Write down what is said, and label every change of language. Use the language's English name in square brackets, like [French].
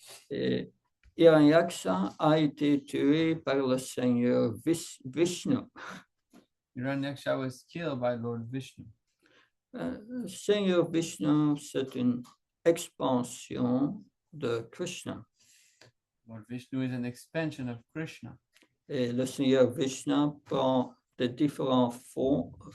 [French] Et Hiranyaksha a été tué par le Seigneur Vishnu. [English] Hiranyaksha was killed by Lord Vishnu. [French] Le Seigneur Vishnu, c'est une expansion de Krishna. [English] Lord Vishnu is an expansion of Krishna. [French] Et le Seigneur Vishnu prend de différentes formes.